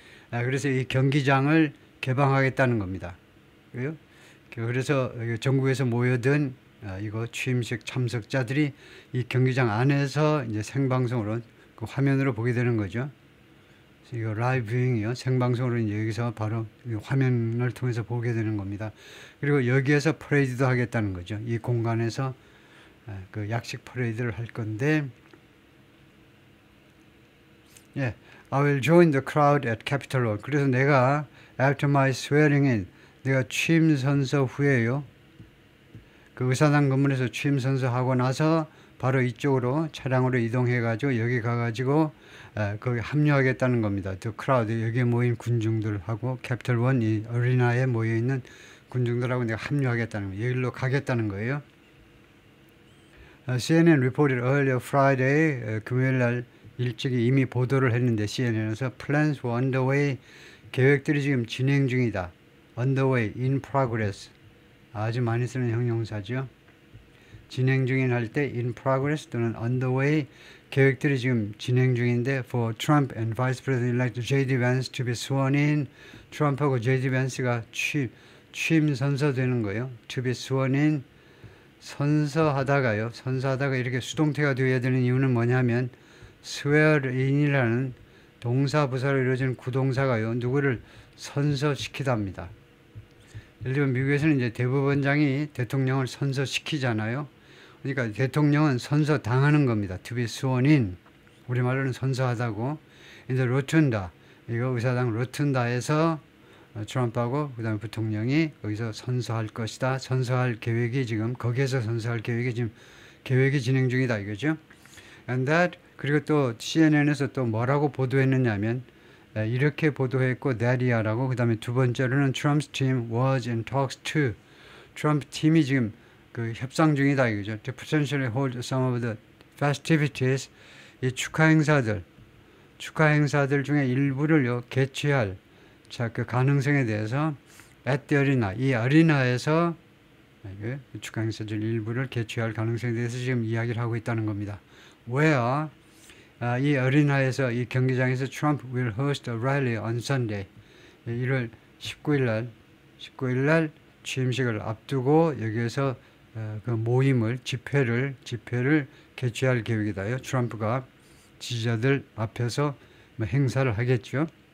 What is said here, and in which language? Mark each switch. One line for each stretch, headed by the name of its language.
Korean: 그래서 이 경기장을 개방하겠다는 겁니다. 그래서 전국에서 모여든 이거 취임식 참석자들이 이 경기장 안에서 이제 생방송으로 그 화면으로 보게 되는 거죠. 이거 라이브 뷰잉이요. 생방송으로 이제 여기서 바로 화면을 통해서 보게 되는 겁니다. 그리고 여기에서 퍼레이드도 하겠다는 거죠. 이 공간에서 그 약식 퍼레이드를 할 건데,
English: I will join the crowd at Capitol Hill.
Korean: 그래서 내가
English: after my swearing in,
Korean: 내가 취임 선서 후에요. 그 의사당 건물에서 취임 선서하고 나서 바로 이쪽으로 차량으로 이동해가지고 여기 가가지고 거기 합류하겠다는 겁니다.
English: The crowd,
Korean: 여기에 모인 군중들하고 캐피털 원 이 어리나에 모여있는 군중들하고 내가 합류하겠다는 거예요. 여기로 가겠다는 거예요.
English: CNN reported earlier Friday,
Korean: 금요일날 일찍이 이미 보도를 했는데 CNN에서
English: plans were underway,
Korean: 계획들이 지금 진행 중이다.
English: underway, in progress,
Korean: 아주 많이 쓰는 형용사죠. 진행 중인 할 때
English: in progress
Korean: 또는 underway, 계획들이 지금 진행 중인데
English: for Trump and Vice President-elect J.D. Vance to be sworn in,
Korean: 트럼프하고 J.D. Vance가 취임 선서되는 거예요.
English: to be sworn in,
Korean: 선서하다가 이렇게 수동태가 되어야 되는 이유는 뭐냐면 swear in이라는 동사 부사로 이루어지는 구동사가요. 누구를 선서시키답니다. 예를 들면 미국에서는 이제 대법원장이 대통령을 선서시키잖아요. 그러니까 대통령은 선서당하는 겁니다.
English: to be sworn in.
Korean: 우리말로는 선서하다고. 이제 로튼다. 이거 의사당 로튼다에서 트럼프하고 그다음에 부통령이 거기서 선서할 것이다. 선서할 계획이 지금 거기에서 선서할 계획이 지금 계획이 진행 중이다 이거죠.
English: And that,
Korean: 그리고 또 CNN에서 또 뭐라고 보도했느냐면 이렇게 보도했고 that이야라고. 그다음에 두 번째로는
English: Trump's team was in talks to.
Korean: 트럼프 팀이 지금 그 협상 중이다 이거죠.
English: To potentially hold some of the festivities,
Korean: 이 축하 행사들 중에 일부를요 개최할 그 가능성에 대해서
English: at the arena,
Korean: 이 아리나에서 축하 행사들 일부를 개최할 가능성에 대해서 지금 이야기를 하고 있다는 겁니다.
English: Where
Korean: 이 어린아에서 이 경기장에서
English: Trump will host a rally on Sunday.
Korean: 1월 19일 날 취임식을 앞두고 여기에서 그 모임을 집회를 개최할 계획이다요. 트럼프가 지지자들 앞에서 뭐 행사를 하겠죠.